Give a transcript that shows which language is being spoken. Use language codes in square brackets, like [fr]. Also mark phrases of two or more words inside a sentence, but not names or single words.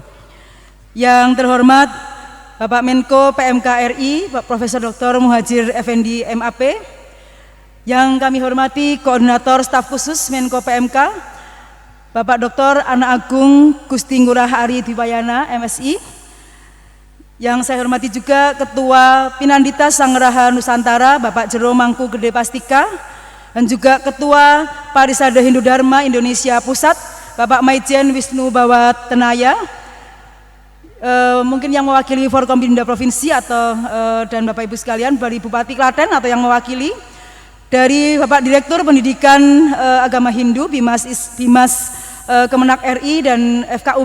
[id] Yang terhormat Bapak Menko PMK RI, Pak Profesor Dr. Muhadjir Effendi MAP. Yang kami hormati Koordinator Staf Khusus Menko PMK, Bapak Dr. Ana Agung Gusti Ngurah Ari Dwipayana MSI. Yang saya hormati juga Ketua Pinandita Sanggeraha Nusantara Bapak Jero Mangku Gede Pastika, dan juga Ketua Parisada Hindu Dharma Indonesia Pusat Bapak Maijen Wisnu Bawat Tenaya. Mungkin yang mewakili Forkompinda Provinsi atau dan Bapak Ibu sekalian dari Bupati Klaten atau yang mewakili dari Bapak Direktur Pendidikan Agama Hindu Bimas Kemenak RI dan FKUB.